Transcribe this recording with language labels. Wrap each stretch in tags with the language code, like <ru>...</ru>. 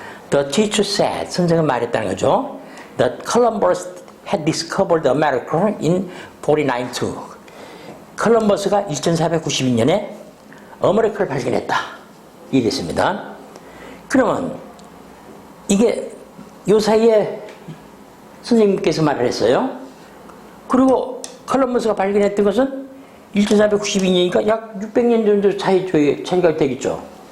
<en>The teacher said,</en> <ko>선생은 말했다는 거죠.</ko> <en>That Columbus had discovered America in 1492.</en> <ko>컬럼버스가 1492년에 아메리카를 발견했다. 이게 됐습니다. 그러면 이게 요 사이에 선생님께서 말을 했어요. 그리고 컬럼버스가 발견했던 것은 1492년이니까 약 600년 정도 차이가 되겠죠.</ko>